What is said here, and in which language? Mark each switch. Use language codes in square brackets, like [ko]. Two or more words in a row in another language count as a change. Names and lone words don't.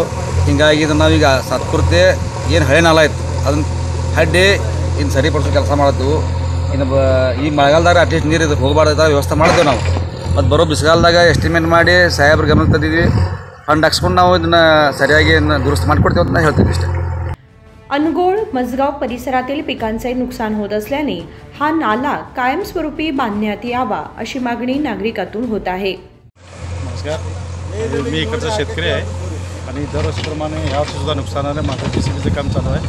[kn] ಹೀಗಾಗಿ ಇದನ್ನು ನಾವೀಗ ಸತ್ಪೂರ್ತಿ ಏನು ಹಳೆ ನಾಲ ಇತ್ತು ಅದನ್ನು ಹಡ್ಡಿ ಇನ್ನು ಸರಿಪಡಿಸೋ ಕೆಲಸ ಮಾಡ್ತೀವಿ। ಇನ್ನು ಈ ಮಳೆಗಾಲದಾಗ ಅಟ್ಲೀಸ್ಟ್ ನೀರು ಇದಕ್ಕೆ ಹೋಗಬಾರ್ದ ವ್ಯವಸ್ಥೆ ಮಾಡ್ತೇವೆ ನಾವು। ಮತ್ತು ಬರೋ ಬಿಸಿಗಾಲದಾಗ ಎಸ್ಟಿಮೇಟ್ ಮಾಡಿ ಸಾಹೇಬ್ರ ಗಮನಕ್ಕೆ ತಂದಿದ್ದೀವಿ। ಫಂಡ್ ಹಾಕ್ಸ್ಕೊಂಡು ನಾವು ಇದನ್ನು ಸರಿಯಾಗಿ ದುರಸ್ತಿ ಮಾಡಿಕೊಡ್ತೀವಿ ಅಂತ ಹೇಳ್ತೀವಿ ಇಷ್ಟೇ। [mr] अनगोळ मजगाव परिसरातील पिकांचे नुकसान होत असल्याने हा नाला कायमस्वरूपी बांधण्यात यावा अशी मागणी नागरिकातून होत आहे। नमस्कार, मी इकडचा शेतकरी आहे आणि दरवर्षीप्रमाणे यावर्षीसुद्धा नुकसानाने माझं JCBचं काम चालू आहे।